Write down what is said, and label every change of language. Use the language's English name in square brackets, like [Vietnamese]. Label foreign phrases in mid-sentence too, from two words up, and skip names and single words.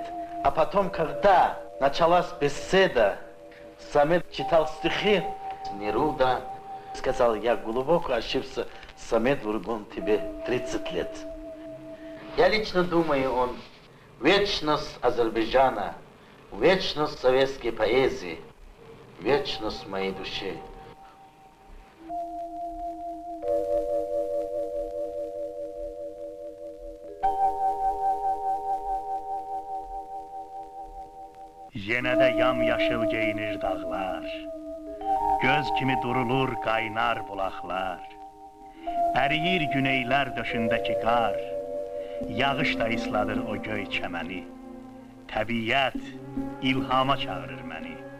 [Russian] А потом, когда началась беседа, Самед читал стихи Неруда, сказал, я глубоко ошибся, Самед Ургун, тебе 30 лет. Я лично думаю, он вечность Азербайджана, вечность советской поэзии, вечность моей души. [Azerbaijani] Yenə də yamyaşıl geyinir dağlar, göz kimi durulur qaynar bulaqlar, əriyir güneylər döşündəki qar, yağış da isladır o göy çəməni, təbiyyət ilhama çağırır məni.